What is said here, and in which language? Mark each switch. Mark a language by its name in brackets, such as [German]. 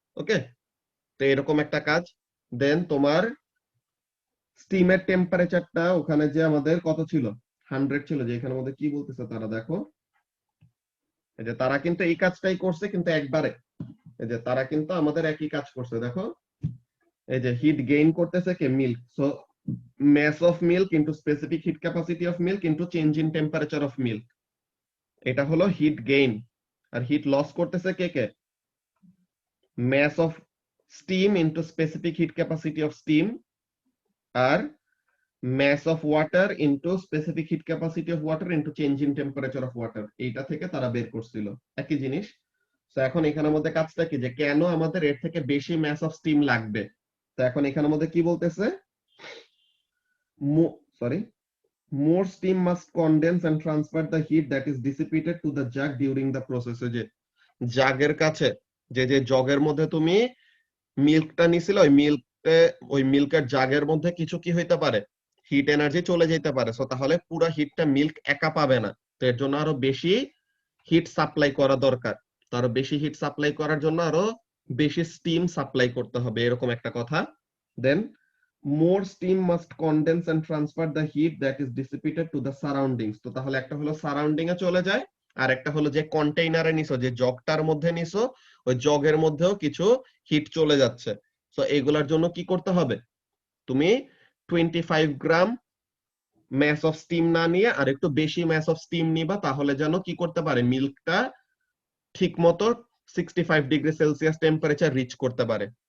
[Bangla] ওকে, তো এরকম একটা কাজ। দেন তোমার স্টিমের টেম্পারেচারটা ওখানে যে আমাদের কত ছিল, 100 ছিল। যে এখানের মধ্যে কি বলতেছে তারা, দেখো এই যে তারা কিন্তু এই কাজটাই করছে, কিন্তু একবারে এই যে তারা কিন্তু আমাদের একই কাজ করছে। দেখো এই যে হিট গেইন করতেছে কে? Milk. [English] so mass of milk into specific heat capacity of milk into change in temperature of milk, [Bangla] এটা হলো হিট গেইন। আর হিট লস করতেছে কে কে? [English] mass of steam into specific heat capacity of steam, আর mass of water into specific heat capacity of water into change in temperature of water, [Bangla] এইটা থেকে তারা বের করছিল একই জিনিস। তো এখন এখানের মধ্যে কাজটা কি, যে কেন আমাদের এর থেকে বেশি [English] mass of steam [Bangla] লাগবে। তো এখন এখানের মধ্যে কি বলতেছে, sorry, [English] more steam must condense and transfer the heat that is dissipated to the jug during the process। [Bangla] যে জাগের কাছে, যে যে জগের মধ্যে তুমি মিল্কটা নিছিলে, ওই মিল্কের জাগের মধ্যে কিছু কি হইতে পারে, হিট এনার্জি চলে যেতে পারে। সো তাহলে পুরো হিটটা মিল্ক একা পাবে না, তো এর জন্য আরো বেশি হিট সাপ্লাই করা দরকার। তো আরো বেশি হিট সাপ্লাই করার জন্য আরো বেশি স্টিম সাপ্লাই করতে হবে, এরকম একটা কথা। [English] Then more steam must condense and transfer the heat that is dissipated to the surroundings। [Bangla] তো তাহলে একটা হলো সারাউন্ডিং এ চলে যায়, আর একটা হলো যে কন্টেইনারে নিছো, যে জগটার মধ্যে নিছো, ওই জগের মধ্যেও কিছু হিট চলে যাচ্ছে। তো এগুলার জন্য কি করতে হবে, তুমি 25 গ্রাম ম্যাস অফ স্টিম না নিয়ে আর একটু বেশি ম্যাস অফ স্টিম নিবা, তাহলে যেন কি করতে পারে, মিল্কটা ঠিক মতো 65 ডিগ্রি সেলসিয়াস টেম্পারেচার রিচ করতে পারে।